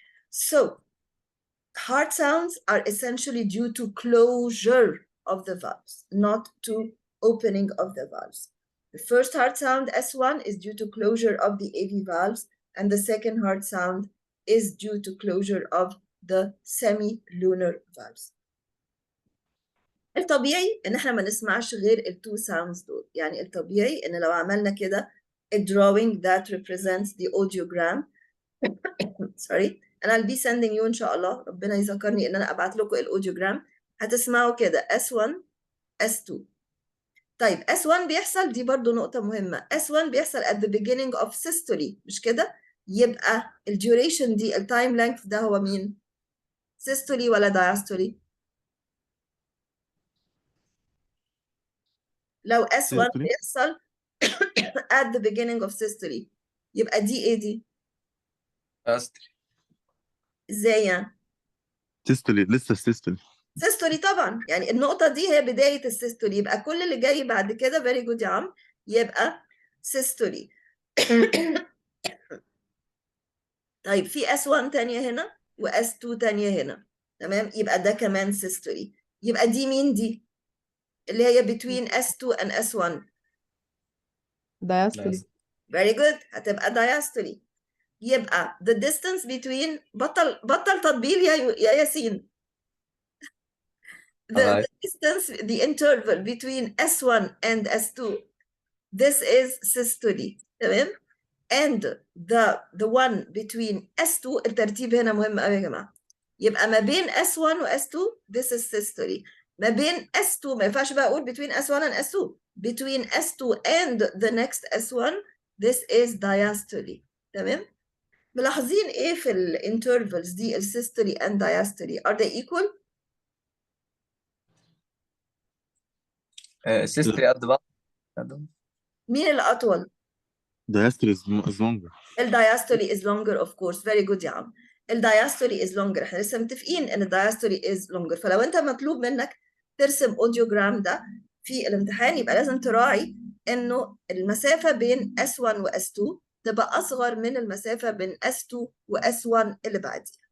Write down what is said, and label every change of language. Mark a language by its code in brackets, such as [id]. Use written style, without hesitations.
[en] So, heart sounds are essentially due to closure of the valves, not to opening of the valves. The first heart sound, S1, is due to closure of the AV valves, and the second heart sound is due to closure of the semi-lunar valves. [ar] الطبيعي ان احنا ما نسمعش غير التو ساوندز دول. يعني الطبيعي ان لو عملنا كده [en] a drawing that represents the audiogram sorry and I'll be sending you [ar] ان شاء الله ربنا يذكرني ان انا ابعت لكم الاوديوجرام هتسمعوا كده S1 S2. طيب S1 بيحصل دي برضو نقطة مهمة. S1 بيحصل [en] at the beginning of systole [ar] مش كده؟ يبقى الديوريشن دي التايم لينث ده هو مين؟ systole ولا diastole؟ لو S1 [en] Systole. [ar] بيحصل at the beginning of systole يبقى دي ايه دي؟ [en] diastole. [ar] ازاي يعني؟ [en] Systole لسه systole. [ar] systole طبعا يعني النقطة دي هي بداية السيستولي يبقى كل اللي جاي بعد كده [en] very good [ar] يا عم يبقى systole. طيب في S1 تانية هنا و S2 تانية هنا تمام يبقى ده كمان systole. يبقى دي مين دي؟ اللي هي [en] between S2 and S1. diastole. very good هتبقى diastole. [ar] يبقى [en] the distance between [ar] بطل تطبيل يا ياسين. [en] The distance, the interval between S1 and S2, this is systole. [ar] تمام؟ [en] And the one between [ar] S2 الترتيب هنا مهم قوي يا جماعة. يبقى ما بين S1 و S2 [en] this is systole. [ar] ما بين S2 ما ينفعش بقى أقول [en] between S1 and S2. Between S2 and the next S1 this is diastole. [ar] تمام؟ ملاحظين إيه في الانترفلز دي السيستولي [en] and diastole are they equal؟ systole at the bottom. [ar] مين الأطول؟ [en] Diastole is longer. الدايستولي is longer of course very good يا عم. [ar] الدايستولي [en] is longer [ar] احنا لسه متفقين ان الدايستولي is longer. فلو انت مطلوب منك ترسم اوديوجرام ده في الامتحان يبقى لازم تراعي انه المسافة بين S1 و S2 تبقى اصغر من المسافة بين S2 و S1 اللي بعديها.